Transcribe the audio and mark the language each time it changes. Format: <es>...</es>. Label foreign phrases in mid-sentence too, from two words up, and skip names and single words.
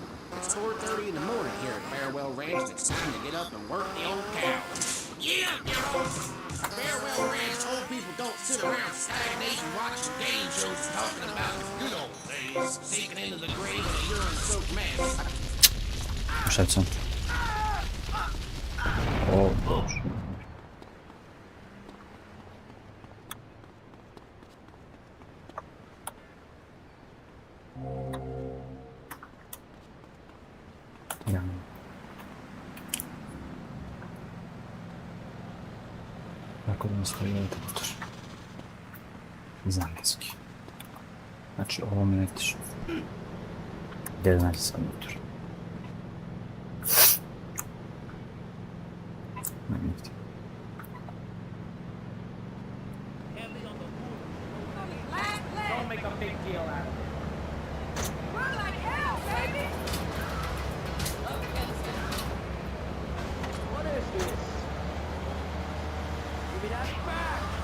<en>It's 4:30 in the morning here at Farewell Ranch, and it's time to get up and work the old cow. Yeah, you know, Farewell Ranch old people don't sit around stagnating, watching game shows and talking about the good old days, sinking into the grave in a urine-soaked mess.</en> <pl>Przeco. O Boże.</pl> <sr>Ja. Tako da nam stoji ovaj motor. Zamjenski. Znači ovo mi letiš. Gdje znači sam motor? Ne vidite.</sr> <en>Don't make a big deal out of it. Run like hell, baby! What is this? Give me that back!</en>